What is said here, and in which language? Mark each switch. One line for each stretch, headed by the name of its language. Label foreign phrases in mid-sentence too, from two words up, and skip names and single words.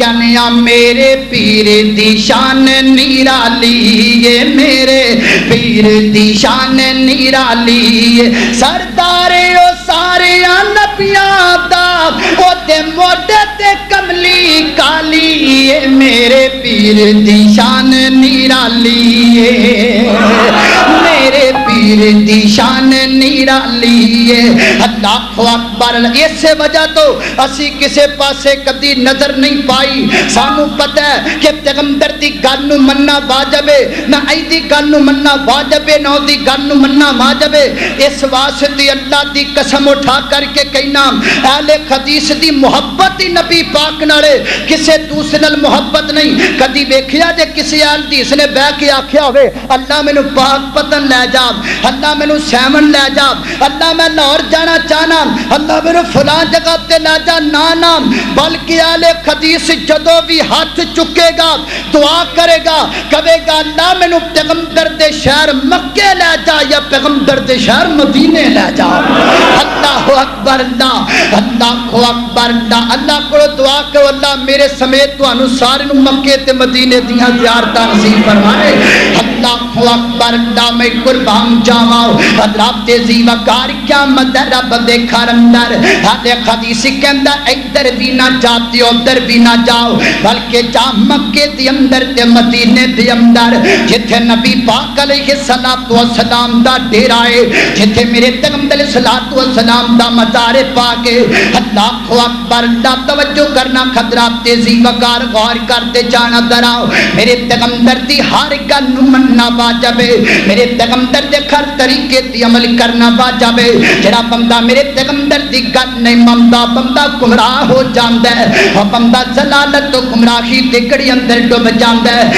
Punjabi: جانیا میرے پیر دی شان نرالی میرے پیر دی شان نرالی سردار او سارے نبیاں دا او تے موڈے تے کملی کالی میرے پیر دی شان نرالی میرے پیر دی شان نرالی
Arabic: اللہ اکبر
Punjabi: اس وجہ تو اسی کسے پاسے کدی نظر نہیں پائی سانو پتہ ہے کہ پیغمبر دی گل نو مننا واجب ہے نہ ای دی گل نو مننا واجب ہے نہ دی گل نو مننا واجب ہے اس واسطے اللہ دی قسم اٹھا کر کے کہنا اہل حدیث دی محبت ہی نبی پاک نالے کسے دوسرے نال محبت نہیں کدی ویکھیا جے کسی اہل حدیث نے بیٹھ کے آکھیا ہوئے اللہ مینوں پاک پتن لے جا اللہ مینوں سیون لے جا اللہ میں لاہور جانا چاہنا اللہ میرے فلاں جگہ تے لے جا نہ بلکہ اہل حدیث جدوں بھی ہاتھ چکے گا دعا کرے گا کہے گا اللہ مینوں پیغمبر دے شہر مکے لے جا یا پیغمبر دے شہر مدینے لے جا
Arabic: اللہ اکبر اللہ اکبر
Punjabi: اللہ کو دعا کرو اللہ میرے سمیت تانوں سارے نوں مکے تے مدینے دیاں زیارتاں نصیب فرمائے
Arabic: اللہ اکبر
Punjabi: اللہ میں قربان جاواں حضرات عزیز وقار کیا مد رب دے گھر اندر اہل حدیث کہندا ادھر بھی نہ جاتے ادھر بھی نہ جاؤ بلکہ جا مکے دے اندر تے مدینے دے اندر جتھے نبی پاک
Arabic: علیہ الصلوۃ
Punjabi: والسلام دا ڈیرا ہے جتھے میرے پیغمبر
Arabic: علیہ الصلوۃ والسلام
Punjabi: دا مزار پاک ہے
Arabic: اللہ اکبر
Punjabi: اللہ توجہ کرنا حضرات عزیز وقار غور کرتے جانا دراؤ میرے پیغمبر دی ہر گل نو مننا واجب ہے میرے پیغمبر دے ہر طریقے تے عمل کرنا واجب ہے جڑا بندہ میرے پیغمبر دی گل نہیں مندا بندہ گمراہ ہو جاندا ہے اور بندہ ضلالت تو گمراہی دی گڑی اندر ڈوب جاندا ہے